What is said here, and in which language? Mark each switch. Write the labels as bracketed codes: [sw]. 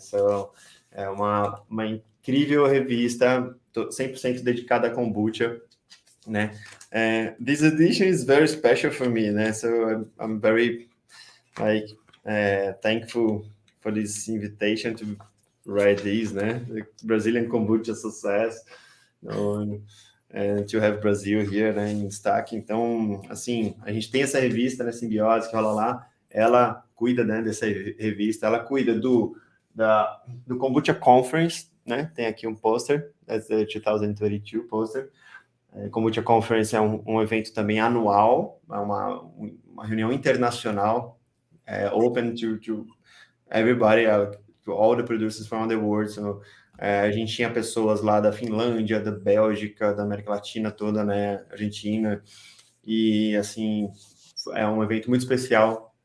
[pt] So, é uma incrível revista, 100% dedicada a kombucha, né? [en] This edition is very special for me, né? So, I'm very thankful for this invitation to write this, né? The Brazilian Kombucha Success. To have Brazil here, né, [pt] em destaque. Então, assim, a gente tem essa revista, né, Simbiose, que rola lá, ela cuida, né, dessa revista, ela cuida do Kombucha Conference, né, tem aqui um pôster, [en] that's the 2022 poster. [pt] Kombucha Conference é um evento também anual, é uma reunião internacional, [en] open to everybody, to all the producers from the world, [pt] so a gente tinha pessoas lá da Finlândia, da Bélgica, da América Latina toda, né, Argentina, e assim, é um evento muito especial.